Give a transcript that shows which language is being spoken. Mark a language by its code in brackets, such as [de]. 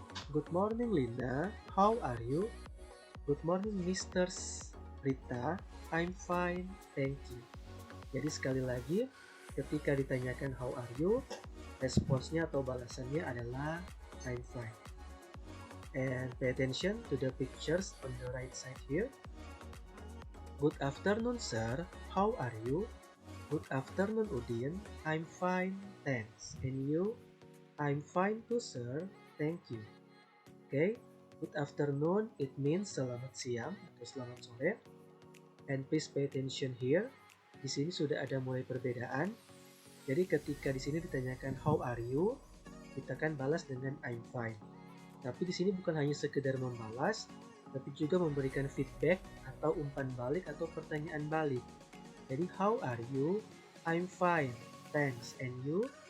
[en] Good morning, Linda. How are you? Good morning, Mr. Rita. I'm fine, thank you. [id] Jadi sekali lagi, ketika ditanyakan [en] how are you, [id] responsnya atau balasannya adalah I'm fine. [en] And pay attention to the pictures on the right side here. Good afternoon, sir. How are you? Good afternoon, Udin. I'm fine, thanks. And you? I'm fine too, sir. Thank you. Okay. Good afternoon, it means [id] selamat siang atau selamat sore. [en] And please pay attention here. [id] Di sini sudah ada mulai perbedaan. Jadi ketika di sini ditanyakan [en] how are you, [id] kita kan balas dengan I'm fine. Tapi di sini bukan hanya sekedar membalas, tapi juga memberikan feedback atau umpan balik atau pertanyaan balik. [en] Jadi how are you? I'm fine, thanks. And you?